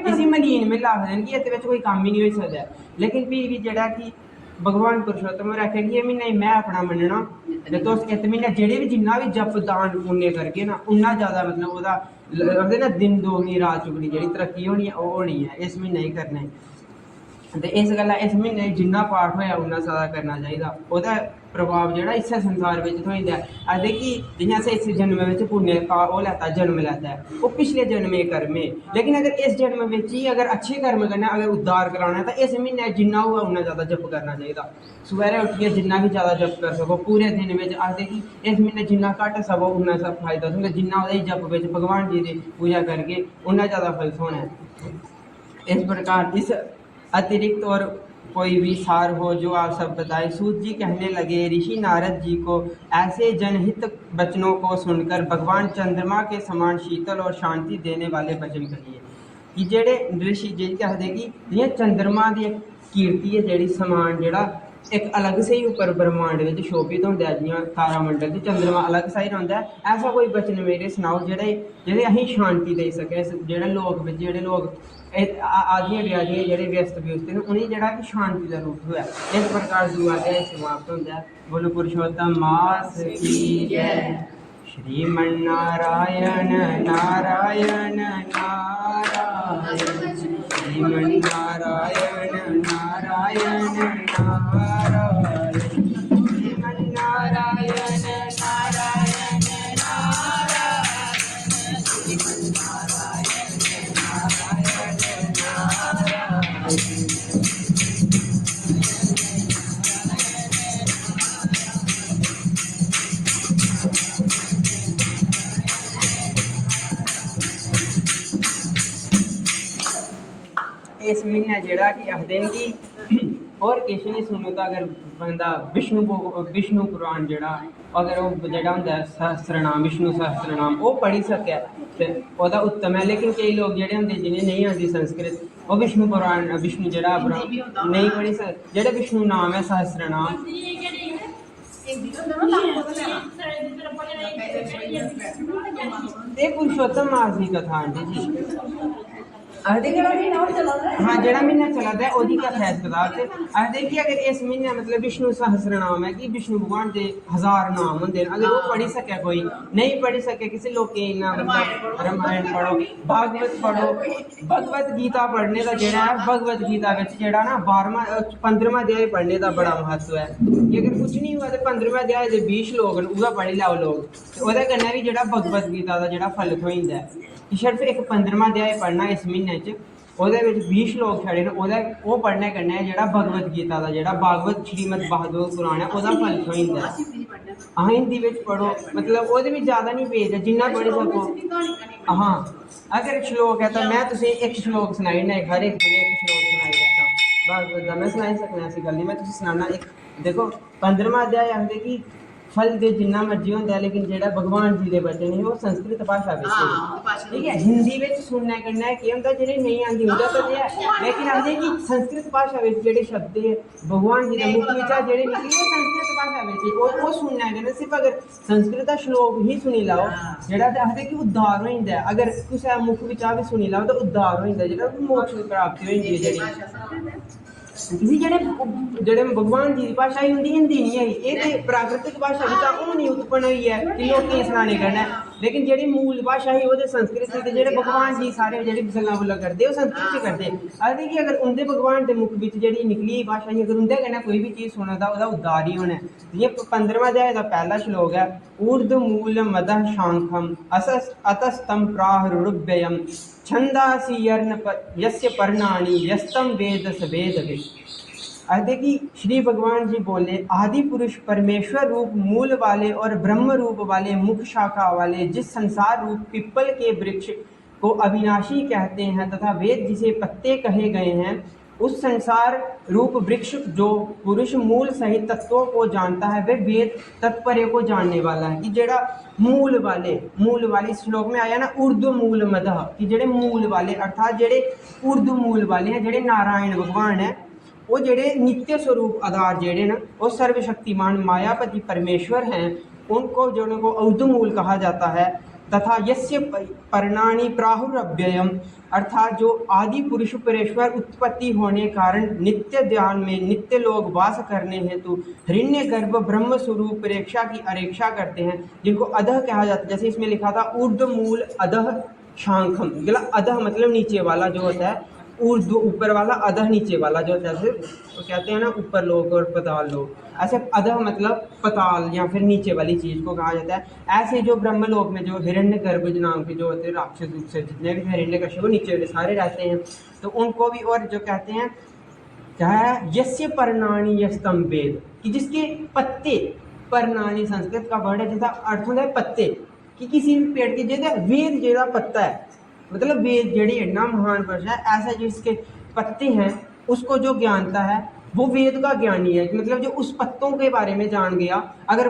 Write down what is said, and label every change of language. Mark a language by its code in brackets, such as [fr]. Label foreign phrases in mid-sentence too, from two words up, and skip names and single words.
[doi] इसी मलीन म्हीना आखदे न कि इत्त बिच्च कोई कम्म ही नहीं होई सकदा है। लेकिन फ्ही बी जेह्ड़ा कि भगवान पुरुषोत्तम होरें आखेआ कि एह् म्हीना में अपना मन्नना, ते तुस इस म्हीने जेह्ड़े बी जिन्ना बी जप दान पुण्य करगे ना, उन्ना ज़्यादा मतलब ओह्दा आखदे ना दिन दोगनी रात चुगनी जेह्ड़ी तरक्की होनी है ओह् होनी है इस म्हीने च करने। ते इस गल्ला इस म्हीने च जिन्ना पाठ होएआ उन्ना ज़्यादा करना चाहिदा। ओह्दा प्रभाव जेह्ड़ा इस्सै संसार बिच्च थ्होई जंदा है। आखदे कि जियां असें इस जन्म बिच्च पुण्य का ओह् लैता, जन्म लैता है, ओह् पिछले जन्मे कर्म है। लेकिन अगर इस जन्म बिच्च ही अगर अच्छे कर्म कन्नै अगर उद्धार कराना है, तां इस म्हीने जिन्ना होऐ उन्ना ज़्यादा जप करना चाहिदा। सवेरे उट्ठियै जिन्ना बी ज़्यादा जप करी सको पूरे दिन बिच्च, आखदे कि इस म्हीने जिन्ना घट्ट सवो उन्ना सब फायदा थ्होंदा। जिन्ना ओह्दे जप बिच्च भगवान जी दी पूजा करगे उन्ना ज़्यादा फल थ्होना है। [hi] इस प्रकार इस अतिरिक्त और कोई भी सार हो जो आप सब बताएं। सूत जी कहने लगे, ऋषि नारद जी को ऐसे जनहित वचनों को सुनकर भगवान चंद्रमा के समान शीतल और शांति देने वाले वचन कहिए। [doi] कि जेह्ड़े ऋषि जी आखदे कि जियां चंद्रमा दी कीर्ति है जेह्ड़ी समान जेह्ड़ा एक अलग से ही उप्पर ब्रह्मांड बिच्च शोभित होंदा है, जियां तारामंडल च चंद्रमा अलग सा ही रौंह्दा है, ऐसा कोई वचन मेरे सनाओ जेह्ड़े असेंगी शांति देई सके। जेह्ड़े लोग बिच्च जेह्ड़े लोग आदियां ब्यादियां जेह्ड़े व्यस्त न, उ'नेंगी जेह्ड़ा कि शांति दा रूप थ्होऐ। इस प्रकार दूआ अध्याय समाप्त होंदा है। [hi] बोलो पुरुषोत्तम मास की जय। [sa] श्रीमन्नारायण नारायण नारायण, श्रीमन्नारायण नारायण नारायण, श्रीमन्नारायण नारायण नारायण, श्रीमन्नारायण नारायण नारायण। [doi] इस म्हीने जेह्ड़ा कि आखदे न कि होर किश नहीं सुनो तो अगर बंदा विष्णु पुराण जेह्ड़ा अगर ओह् जेह्ड़ा होंदा है सहस्त्रनाम, विष्णु सहस्त्रनाम ओह् पढ़ी सकै ते ओह्दा उत्तम है। लेकिन केईं लोग जेह्ड़े होंदे जिनेंगी नहीं आंदी संस्कृत, ओह् विष्णु पुराण विष्णु जेह्ड़ा नहीं पढ़ी सकदे। जेह्ड़े विष्णु नाम है सहस्त्रनाम, [hi] ये पुरुषोत्तम मास की कथा आंटी जी। [doi] आखदे कि हाँ जेड़ा महीना चला दा ओदी क्या खैर बता ते आखदे कि अगर इस महीने मतलब विष्णु सहस्त्र नाम है कि विष्णु भगवान दे 1000 नाम होंदे अगर वो पढ़ी सके कोई नहीं पढ़ी सके किसी लोग के ना मतलब रामायण पढ़ो भागवत पढ़ो भगवत गीता पढ़ने का जेड़ा है भगवत गीता विच जेड़ा ना 12वां 15वां अध्याय पढ़ने का बड़ा महत्व है कि अगर कुछ नहीं हुआ तो 15वें अध्याय दे 20 श्लोक न उदा पढ़ी लैओ लोग ते ओदे कन्नै भी जेड़ा भगवत गीता दा जेड़ा फल थ्होई जंदा है कि सिर्फ एक 15वां अध्याय पढ़ना इस महीने च ओहदे विच 20 श्लोक छड़े न ओहदे ओह पढ़ने कन्नै जेड़ा भगवत गीता दा जेड़ा भागवत श्रीमद भागवत पुराण है ओहदा फल थ्होई जंदा है हाँ हिंदी विच पढ़ो मतलब ओहदे विच ज़्यादा नहीं पेज है जिन्ना पढ़ी सको हाँ अगर श्लोक है तो मैं तुसें एक श्लोक सनाई ना हर एक दिन एक श्लोक सनाई देता भागवत दा मैं सनाई सकना ऐसी गल नहीं मैं तुसें सनाना एक देखो 15वां अध्याय आखदे कि फल दे जिन्ना मर्जी होंदा है लेकिन जेड़ा भगवान जी दे बचन है वो संस्कृत भाषा विच ठीक है हिंदी विच सुनने कन्नै केह् होंदा जेह्ड़े नेईं आंदी उंदा तो है लेकिन आखदे कि संस्कृत भाषा विच जेह्ड़े शब्द है भगवान जी दे मुख विचा जेह्ड़े निकले वो संस्कृत भाषा विच वो सुनने कन्नै सिर्फ अगर संस्कृत दा श्लोक ही सुनी लैओ जेड़ा आखदे कि उद्धार होई जंदा है अगर कुसै मुख विचा भी सुनी लैओ तो उद्धार होई जंदा जेह्ड़ा मोक्ष दी प्राप्ति होई जंदी है जेह्ड़ी किसी जेह्ड़े भगवान जी दी भाशा ही उंदी हिंदी नहीं आई एह् ते प्राकृतिक भाशा बिचा होनी उत्पन्न हुई है कि लोकें गी सनाने कन्नै लेकिन जेह्ड़ी मूल भाशा ही ओह् ते संस्कृत ही ते जेह्ड़े भगवान जी सारे जेह्ड़ी गल्लां गुल्लां करदे ओह् संस्कृत च करदे आखदे कि अगर उंदे भगवान दे मुख बिच जेह्ड़ी निकली भाशा ही अगर उंदे कन्नै कोई भी चीज़ सुना दा ओह्दा उद्धार ही होना है जियां 15वां अध्याय दा पहला श्लोक है [sa] ऊर्ध्व मूल मदः शांखम अतस्तं प्राहुरुभ्ययम् छंदासी यस्य पर्णानि यस्तम वेद स वेदवित् [doi] आखदे कि [hi] श्री भगवान जी बोले आदि पुरुष परमेश्वर रूप मूल वाले और ब्रह्म रूप वाले मुख शाखा वाले जिस संसार रूप पिप्पल के वृक्ष को अविनाशी कहते हैं तथा वेद जिसे पत्ते कहे गए हैं उस संसार रूप वृक्ष जो पुरुष मूल सहित तत्वों को जानता है वह वेद तत्पर्य को जानने वाला है [doi] कि जेड़ा मूल वाले [hi] श्लोक में आया ना [sa] ऊर्ध्व मूल मदः [hi] कि जेड़े मूल वाले अर्थात जेड़े ऊर्ध्व मूल वाले हैं जेड़े नारायण भगवान है वो जेड़े नित्य स्वरूप आधार जेड़े ना वो सर्वशक्तिमान मायापति परमेश्वर हैं उनको जोड़ों को ऊर्ध्वमूल कहा जाता है तथा [sa] यस्य पर्णानि प्राहुरव्ययम [hi] अर्थात जो आदि पुरुष परेश्वर उत्पत्ति होने कारण नित्य ध्यान में नित्य लोग वास करने हेतु हिरण्य गर्भ ब्रह्म स्वरूप परीक्षा की अरेक्षा करते हैं जिनको अधः कहा जाता है जैसे इसमें लिखा था [sa] ऊर्ध्वमूल अधः शांखम [hi] अधः मतलब नीचे वाला जो होता है ऊर्ध्व ऊपर वाला अधः नीचे वाला जो जैसे तो कहते हैं ना ऊपर लोग और पताल लोग ऐसे अधः मतलब पताल या फिर नीचे वाली चीज़ को कहा जाता है ऐसे जो ब्रह्म लोक में जो हिरण्य गर्भ नाम के जो होते हैं राक्षस रूप से जितने भी हिरण्य कश्यप वो नीचे वाले सारे रहते हैं तो उनको भी और जो कहते हैं क्या है [sa] यस्य पर्णानि यस्तम वेद [hi] कि जिसके पत्ते पर्णानि संस्कृत का वर्ड है जिसका अर्थ होता है पत्ते कि किसी भी पेड़ के जैसे वेद जेड़ा पत्ता है मतलब वेद जेड़ी इतना महान पुरुष है ऐसा जिसके पत्ते हैं उसको जो ज्ञानता है वो वेद का ज्ञानी है मतलब जो उस पत्तों के बारे में जान गया अगर